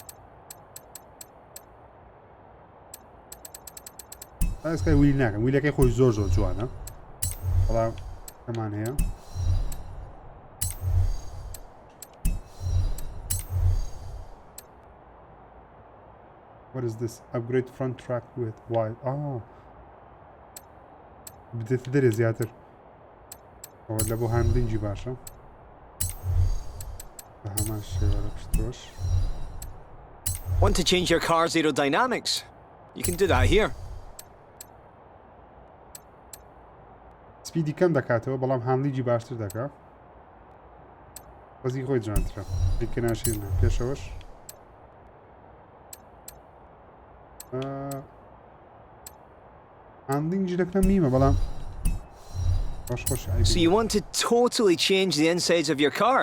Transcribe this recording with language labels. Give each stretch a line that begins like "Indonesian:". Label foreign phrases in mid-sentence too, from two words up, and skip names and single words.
Central Kurdish: ئەسکای ویلی ناکەم ویلەکەی خۆی زۆر زۆر جوانە بەڵام کەمان هەیە
English: What is this? Upgrade front track with wide.
Central Kurdish: بدێتە دەرێ زیاتر ئەوە لە بۆ هاندلینگی باشە بە هەمان شێوە پشتۆش
English: Want to change your car's aerodynamics? You can do that here.
Central Kurdish: سپیدی کەم دەکاتەوە بەڵام هاندلینگی باشتر دەکات بەزی خۆی جوانترە دیکە ناشیرنە پێشەوەش هاندلینگی دەکەم میمە بەڵام
English: So you want to totally change the insides of your car?